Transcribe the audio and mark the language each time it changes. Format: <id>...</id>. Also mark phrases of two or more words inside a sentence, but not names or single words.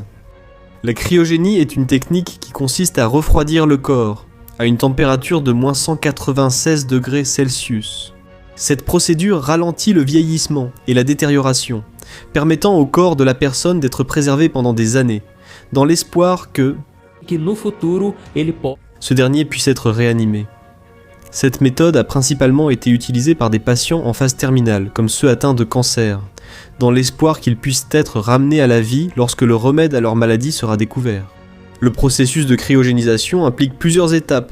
<fr>La cryogénie est une technique qui consiste à refroidir le corps à une température de moins 196 degrés Celsius. Cette procédure ralentit le vieillissement et la détérioration, permettant au corps de la personne d'être préservé pendant des années, dans l'espoir que</fr> <pt>no futuro ele</pt> <fr>ce dernier puisse être réanimé. Cette méthode a principalement été utilisée par des patients en phase terminale, comme ceux atteints de cancer, dans l'espoir qu'ils puissent être ramenés à la vie lorsque le remède à leur maladie sera découvert. Le processus de cryogénisation implique plusieurs étapes.</fr>